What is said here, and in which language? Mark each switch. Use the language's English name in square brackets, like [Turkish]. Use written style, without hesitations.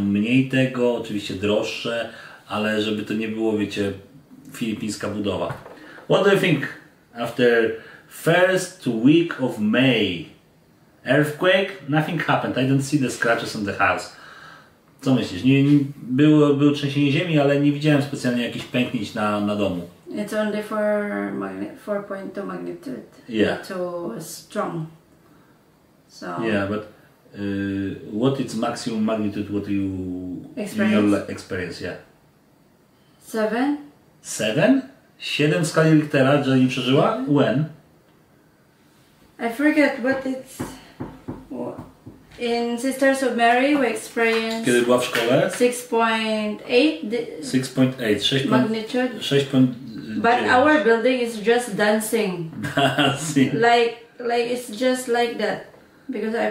[Polish] Mniej tego, oczywiście droższe, ale żeby to nie było, wiecie, filipińska budowa. [English] What do you think after first week of May? Earthquake? Nothing happened. I don't see the scratches on the house. [Polish] Co myślisz? Było trzęsienie ziemi, ale nie widziałem specjalnie jakichś pęknięć na domu. [English] It's only for 4.2 magnitude. Yeah. Not too strong. So Yeah, but what is maximum magnitude? What you Experience? in your experience? Yeah. 7? 7? [Polish] 7 w skali Richtera, że nie przeżyła? [English] When? I forget what it's. In Sisters of Mary we experienced [Polish] Kiedy była w szkole? [English] 6.8 6.8, 6. magnitude. 6. But our building is just dancing. like it's just like that. Because I